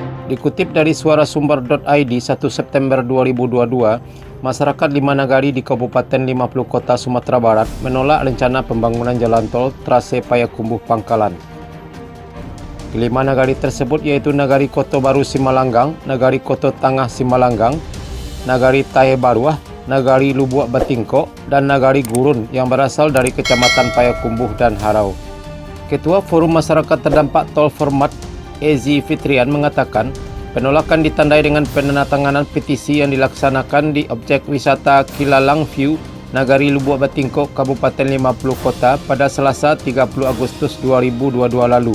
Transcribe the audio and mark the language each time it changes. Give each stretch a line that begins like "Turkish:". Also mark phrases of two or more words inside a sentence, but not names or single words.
Indonesian: Dikutip dari suarasumber.id 1 September 2022, masyarakat 5 nagari di Kabupaten 50 Kota Sumatera Barat menolak rencana pembangunan jalan tol trase Payakumbuh Pangkalan. Kelima nagari tersebut yaitu Nagari Koto Baru Simalanggang, Nagari Koto Tangah Simalanggang, Nagari Tahe Baruah, Nagari Lubuak Batingko, dan Nagari Gurun yang berasal dari Kecamatan Payakumbuh dan Harau. Ketua Forum Masyarakat Terdampak Tol Format Ezi Fitrian mengatakan penolakan ditandai dengan penandatanganan petisi yang dilaksanakan di objek wisata Kilalang View, Nagari Lubuak Batingko, Kabupaten 50 Kota pada Selasa 30 Agustus 2022 lalu.